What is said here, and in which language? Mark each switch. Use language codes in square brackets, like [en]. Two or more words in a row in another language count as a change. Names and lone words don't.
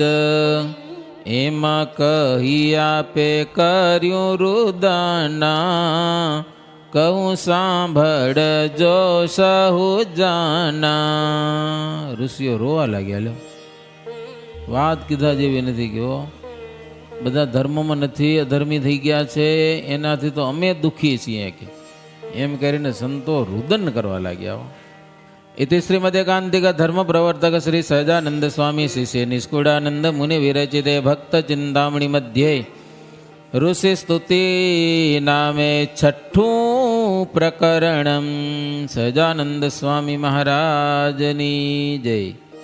[gu] એમાં કહી આપે કર્યું રુદના, કહું સાંભળ જો સહુ જાના. ઋષિઓ રોવા લાગ્યા. લો વાત કીધા જેવી નથી. કયો બધા ધર્મમાં નથી, અધર્મી થઈ ગયા છે, એનાથી તો અમે દુઃખી છીએ કે એમ કરીને સંતો રુદન કરવા લાગ્યા. [sa] इति श्रीमदेकांतिक धर्म प्रवर्तक श्री सहजानंद स्वामी शिष्य निष्कुड़ानंद मुनि विरचिते भक्त चिंतामणि मध्ये ऋषि स्तुति नामे छठ्ठुं प्रकरणं [gu] સહજાનંદ સ્વામી મહારાજની જય.